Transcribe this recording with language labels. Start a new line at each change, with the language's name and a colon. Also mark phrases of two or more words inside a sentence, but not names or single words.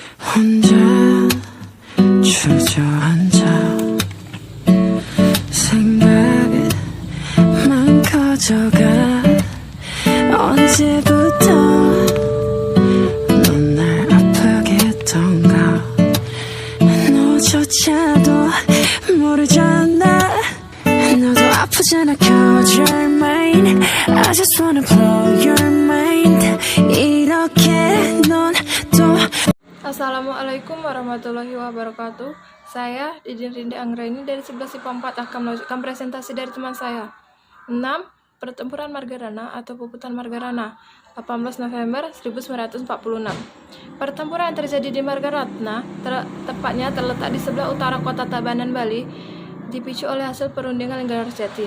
Korean: 혼자 주저앉아 생각만 커져가 언제부터 넌 날 아프게 했던가 너조차도 모르잖아 너도 아프잖아
English: cause you're mine I just wanna blow your mind
Korean: 이렇게 넌 또
Arabic: السلام عليكم ورحمة الله وبركاته.
Indonesian: Saya Didin Rindi Anggraini dari 11 IPA 4 akan melanjutkan presentasi dari teman saya. 6. Pertempuran Margarana atau Puputan Margarana 18 November 1946. Pertempuran yang terjadi di Margarana tepatnya terletak di sebelah utara kota Tabanan, Bali, dipicu oleh hasil perundingan Linggarjati.